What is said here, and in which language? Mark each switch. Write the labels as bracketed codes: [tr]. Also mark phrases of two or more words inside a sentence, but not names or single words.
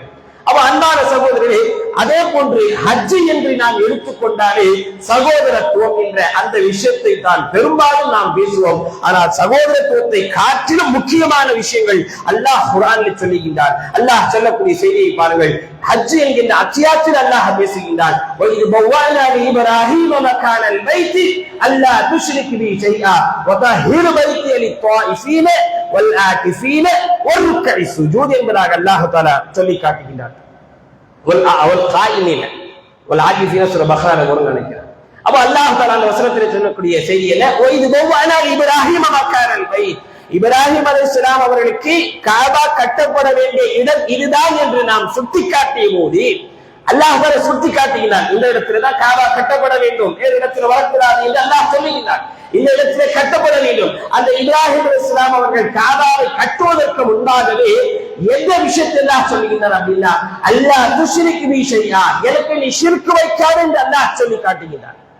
[ta] அப்ப அன்பான சகோதரர்களே, அதே போன்று ஹஜ் என்று நாம் எடுத்துக்கொண்டாலே சகோதரத்துவம் என்ற அந்த விஷயத்தை தான் பெரும்பாலும் நாம் பேசுவோம். ஆனால் சகோதரத்துவத்தை காட்டிலும் முக்கியமான விஷயங்கள் அல்லாஹ் குர்ஆனில் சொல்லுகின்றார். அல்லாஹ் சொல்லக்கூடிய செய்தியை பாருங்கள். ஹஜ் என்கின்ற அத்தியாயத்தில் அல்லாஹ் பேசுகின்றான், [ar] وَإِذْ بَوَّأْنَا لِإِبْرَاهِيمَ مَكَانَ الْبَيْتِ أَلَّا تُشْرِكْ بِي شَيْئًا وَطَهِّرْ بَيْتِيَ لِلطَّائِفِينَ وَالْعَاكِفِينَ وَالرُّكَّعِ السُّجُودِ [ta] என்பதாக அல்லாஹ் தஆலா சொல்லி காட்டுகின்றார். [ar] والقائمين والعاكفين [ta] சூரா பக்ரால வரும்னு நினைக்கிறேன். அப்ப அல்லாஹ் தஆலா அந்த வசனத்தில் சொல்லக்கூடிய செய்தி என்ன? [ar] وَإِذْ بَوَّأْنَا لِإِبْرَاهِيمَ مَكَانَ الْبَيْتِ [ta] இப்ராஹிம் அலைஹிஸ்ஸலாம் அவர்களுக்கு காபா கட்டப்பட வேண்டிய இடம் இதுதான் என்று நாம் சுட்டிக்காட்டிய போது அல்லாஹ் சுட்டி காட்டுகிறான். இந்த இடத்துலதான் காபா கட்டப்பட வேண்டும், வேறு இடத்துல வளர்க்கிறார் என்று அல்லாஹ் சொல்லுகிறான். இந்த இடத்திலே கட்டப்பட வேண்டும். அந்த இப்ராஹிம் அலைஹிஸ்ஸலாம் அவர்கள் காபாவை கட்டுவதற்கு முன்பாகவே எந்த விஷயத்தை அல்லாஹ் சொல்லுகிறார் அப்படின்னா, [ar] ألا تشرك بي شيئا, [ta] எனக்கு நீ ஷிர்க் வைக்காதே என்று அல்லாஹ் சொல்லி காட்டுகிறார்.